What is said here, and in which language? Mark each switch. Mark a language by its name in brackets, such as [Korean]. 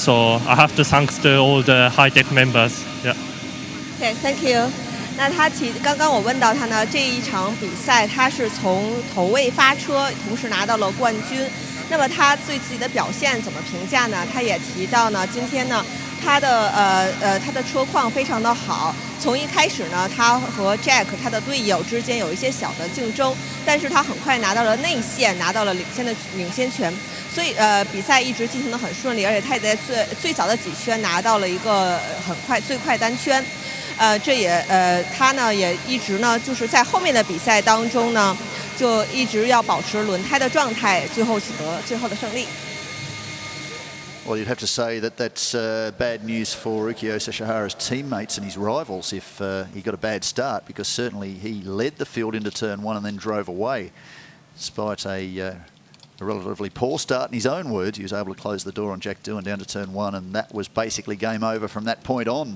[English] So I have to thank all the High Tech members. Yeah. Okay, thank you. [Chinese] 那刚刚我问到他呢，这一场比赛他是从头位发车，同时拿到了冠军。那么他对自己的表现怎么评价呢？他也提到呢，今天呢，他的车况非常的好。从一开始呢，他和 Jack 他的队友之间有一些小的竞争，但是他很快拿到了内线，拿到了领先权。所以比赛一直进行得很顺利，而且他也在最早的几圈拿到了一个最快单圈。他呢也一直呢就是在后面的比赛当中呢，就一直要保持轮胎的状态，最后取得最后的胜利。 [English] Well, you'd have to say that that's bad news for Ukiyo Sashihara's teammates and his rivals if he got a bad start, because certainly he led the field into turn 1 and then drove away. Despite a relatively poor start in his own words, he was able to close the door on Jack Doohan down to turn 1, and that was basically game over from that point on.